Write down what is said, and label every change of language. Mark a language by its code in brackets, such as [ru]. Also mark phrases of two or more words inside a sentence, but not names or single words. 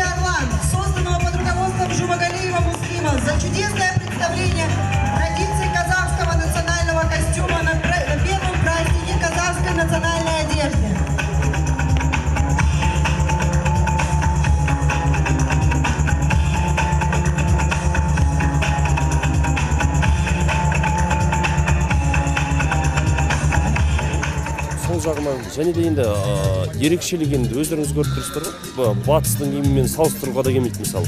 [ru] «Орлан», созданного под руководством Жумагалиева Муслима, за чудесное представление традиций казахского национального костюма на первом празднике казахской национальной одежды. [kk] Сол жағынан және де енді ерекшелік енді өздеріңіз көріп тұрсыздар ғой, батыстың киімімен салыстыруға да келмейді мысалы.